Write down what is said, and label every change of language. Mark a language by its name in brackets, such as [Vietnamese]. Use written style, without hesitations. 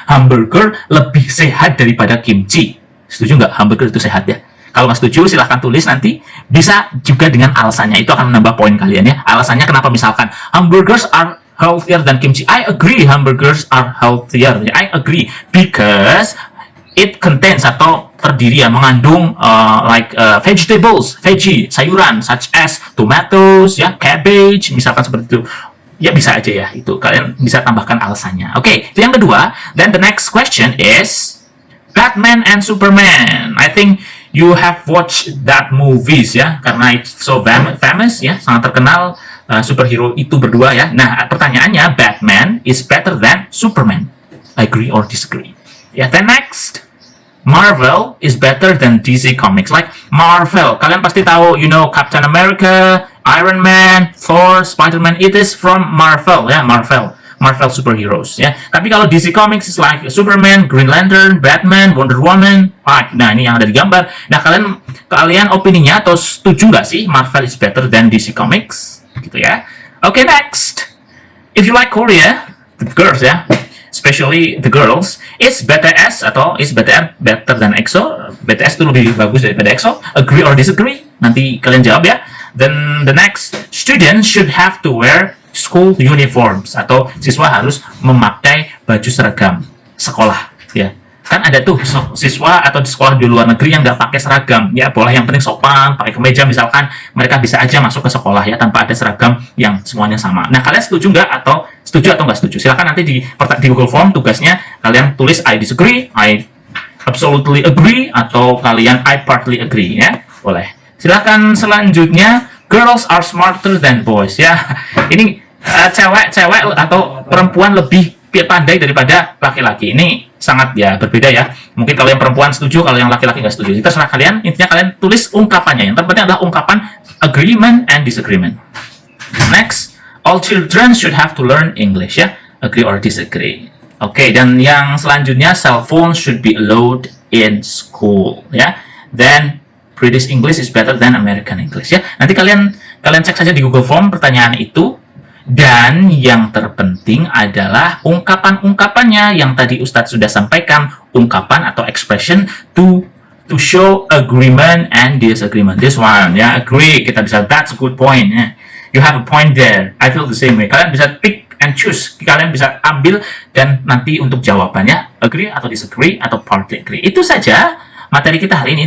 [Indonesian] Hamburger lebih sehat daripada kimchi. Setuju nggak hamburger itu sehat ya? Kalau nggak setuju, silahkan tulis nanti. Bisa juga dengan alasannya. Itu akan menambah poin kalian ya. Alasannya kenapa misalkan [English] hamburgers are healthier than kimchi. I agree hamburgers are healthier. I agree because it contains [Indonesian] atau terdiri ya mengandung [English] vegetables, veggie, sayuran such as tomatoes ya, cabbage, [Indonesian] misalkan seperti itu. Ya bisa aja ya, itu kalian bisa tambahkan alasannya. Oke, itu yang kedua. [English] Then the next question is Batman and Superman. I think you have watched that movies ya, karena it's so famous ya, [Indonesian] sangat terkenal superhero itu berdua ya. Nah, pertanyaannya [English] Batman is better than Superman. Agree or disagree? Ya, then next. Marvel is better than DC Comics. Like Marvel, [Indonesian] kalian pasti tahu, [English] you know Captain America, Iron Man, Thor, Spider-Man, it is from Marvel ya, Marvel superheroes ya. Tapi kalau DC Comics is like Superman, Green Lantern, Batman, Wonder Woman. [Indonesian] Nah, ini yang ada di gambar. Nah, kalian opininya atau setuju nggak sih [English] Marvel is better than DC Comics? [Indonesian] Gitu ya. Okay, next. [English] If you like Korea, the girls ya, especially the girls, is BTS atau is BTR better than EXO? [Indonesian] BTS itu lebih bagus daripada EXO. [English] Agree or disagree? [Indonesian] Nanti kalian jawab ya. [English] Then the next, students should have to wear school uniforms [Indonesian] atau siswa harus memakai baju seragam sekolah ya. Kan ada tuh siswa atau di sekolah di luar negeri yang nggak pakai seragam ya, boleh, yang penting sopan, pakai kemeja misalkan, mereka bisa aja masuk ke sekolah ya tanpa ada seragam yang semuanya sama. Nah, kalian setuju nggak atau nggak setuju? Silakan nanti di Google Form tugasnya kalian tulis [English] I disagree, I absolutely agree, [Indonesian] atau kalian [English] I partly agree [Indonesian] ya, boleh. Silakan selanjutnya, [English] girls are smarter than boys ya. [Indonesian] Ini cewek atau perempuan lebih pandai daripada laki-laki. Ini sangat ya berbeda ya. Mungkin kalau yang perempuan setuju, kalau yang laki-laki nggak setuju. Itu terserah kalian. Intinya kalian tulis ungkapannya. Yang terpenting adalah ungkapan [English] agreement and disagreement. Next, all children should have to learn English ya. Agree or disagree? Oke, [Indonesian] dan yang selanjutnya, [English] cell phone should be allowed in school ya. Then British English is better than American English ya. [Indonesian] Nanti kalian cek saja di Google Form pertanyaan itu. Dan yang terpenting adalah ungkapan-ungkapannya yang tadi Ustadz sudah sampaikan, ungkapan atau [English] expression to show agreement and disagreement. This one ya, agree, [Indonesian] kita bisa, [English] that's a good point ya. You have a point there. I feel the same way. [Indonesian] Kalian bisa [English] pick and choose. [Indonesian] Kalian bisa ambil dan nanti untuk jawabannya agree atau disagree atau partly agree. Itu saja materi kita hari ini.